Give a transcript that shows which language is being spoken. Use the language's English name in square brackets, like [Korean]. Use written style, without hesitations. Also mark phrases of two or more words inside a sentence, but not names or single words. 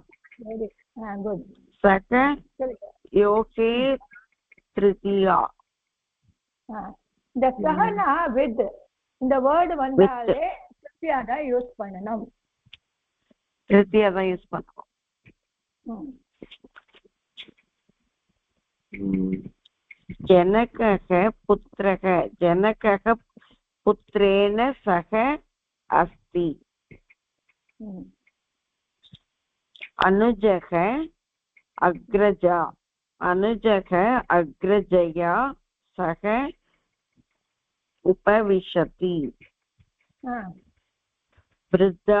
[Tamil] குட் [Sanskrit] सह योगे तृतीया [Tamil] இந்த சஹனா வித் இந்த வேர்டு வந்தாலே திருத்தியா தான் யூஸ் பண்ணணும் திருத்தியா தான் யூஸ் பண்ணணும் [Sanskrit] जनकः पुत्रः जनकः पुत्रेण सह अस्ति अनुजः अग्रजया सह उपविशति वृद्धा